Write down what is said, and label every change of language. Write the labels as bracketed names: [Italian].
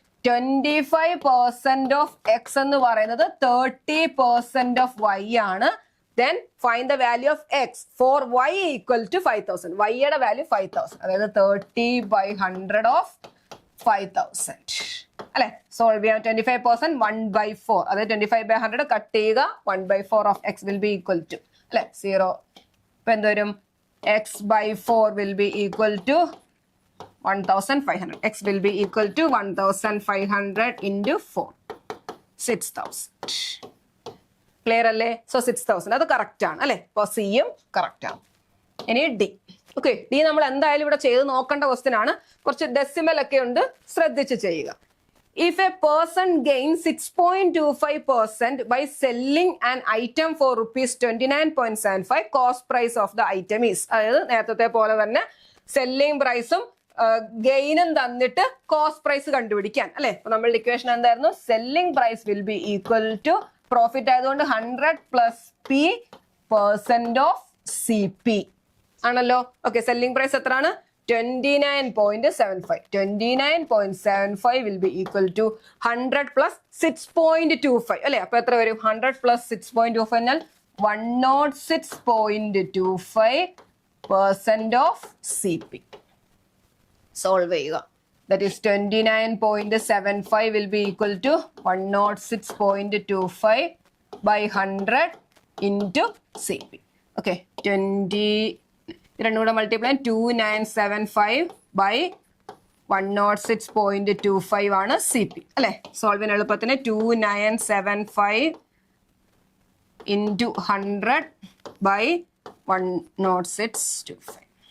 [Malayalam] 25% of X എന്ന് പറയുന്നത് 30% of Y ആണ്. [English] Then find the value of x for y equal to 5000. [Malayalam] y യുടെ value 5000, അതായത് 30 by 100 of 5000, അല്ലെ? സോൾവ് ചെയ്യാം. 25% 1/4, അതായത് 25 by 100 കട്ട് ചെയ്യുക. [English] 1/4 of x will be equal to, അല്ലെ? 0. [Malayalam] ഇപ്പൊ എന്തുവരും? [English] x by 4 will be equal to 1500. x will be equal to 1500 into 4, 6000. [Malayalam] Clear അല്ലേ? സോ 6000 അത് കറക്റ്റ് ആണ്, അല്ലെ? അപ്പൊ സിയും കറക്റ്റ് ആണ്. ഇനി ഡി. ഓക്കെ, ഡി നമ്മൾ എന്തായാലും ഇവിടെ ചെയ്ത് നോക്കേണ്ട ക്വസ്റ്റ്യൻ ആണ്. കുറച്ച് ഡെസിമൽ ഒക്കെ ഉണ്ട്, ശ്രദ്ധിച്ച് ചെയ്യുക. [English] If a person gains 6.25% by selling an item for rupees 29.75, cost price of the item is. [Malayalam] അതായത് നേരത്തെ പോലെ തന്നെ സെല്ലിംഗ് പ്രൈസും ഗെയിനും തന്നിട്ട് കോസ്റ്റ് പ്രൈസ് കണ്ടുപിടിക്കാൻ അല്ലെ. അപ്പൊ നമ്മളുടെ ഇക്വേഷൻ എന്തായിരുന്നു? Selling price will be equal to profit ആയതുകൊണ്ട് 100 പ്ലസ് P% ഓഫ് CP ആണല്ലോ. ഓക്കെ, സെല്ലിംഗ് പ്രൈസ് എത്രയാണ്? 29.75. [English] 29.75 will be equal to 100 plus 6.25 അല്ലെ. [Malayalam] അപ്പൊ എത്ര വരും? [English] 100 plus 6.25 [Malayalam] എന്നാൽ 106.25% of CP. സോൾവ് ചെയ്യുക. [English] That is 29.75 will be equal to 106.25 by 100 into CP. [Malayalam] Okay, 20 രണ്ടും കൂടെ മൾട്ടിപ്ലൈ 2975 by 106.25 ആണ് CP അല്ലെ. സോൾവിന് എളുപ്പത്തിന് 2975 into 100 by 106.25.